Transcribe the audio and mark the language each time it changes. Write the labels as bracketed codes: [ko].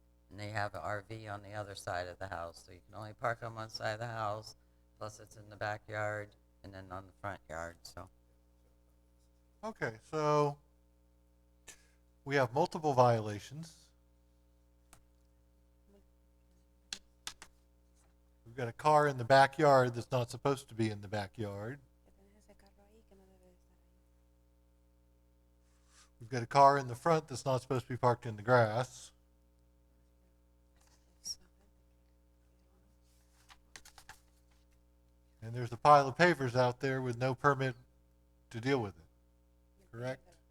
[en] And they have an RV on the other side of the house, so you can only park on one side of the house, plus it's in the backyard, and then on the front yard, so. Okay, so we have multiple violations. We've got a car in the backyard that's not supposed to be in the backyard. [es] Que tenés ese carro ahí que no debe de estar ahí. [en] We've got a car in the front that's not supposed to be parked in the grass. And there's a pile of pavers out there with no permit to deal with it. Correct?